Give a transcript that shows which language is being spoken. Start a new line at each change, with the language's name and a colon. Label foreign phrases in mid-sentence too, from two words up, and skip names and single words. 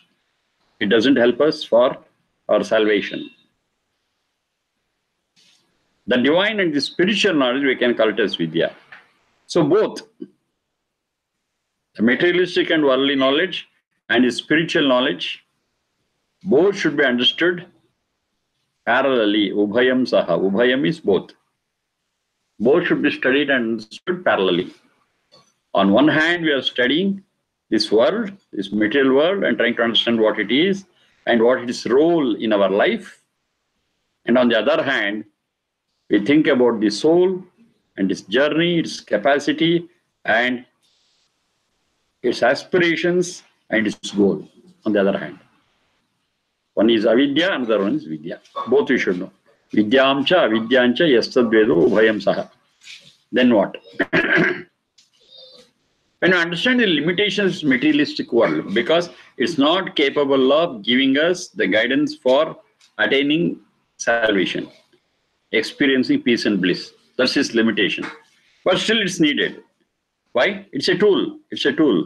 English: It doesn't help us for our salvation. The divine and the spiritual knowledge, we can call it as vidya. So both, the materialistic and worldly knowledge and the spiritual knowledge, both should be understood parallelly.
Sanskrit: Ubhayam saha.
English: Ubhayam is both. Both should be studied and understood parallelly. On one hand, we are studying this world, this material world, and trying to understand what it is and what its role in our life. And on the other hand, we think about the soul and its journey, its capacity, and its aspirations and its goal. On the other hand, one is avidya, another one is vidya. Both we should know.
Sanskrit: Vidyamcha, avidyancha, yastadvedo, ubhayam saha.
English: Then what? When you understand the limitations of materialistic world, because it's not capable of giving us the guidance for attaining salvation, experiencing peace and bliss. That's its limitation. But still it's needed. Why? It's a tool. It's a tool.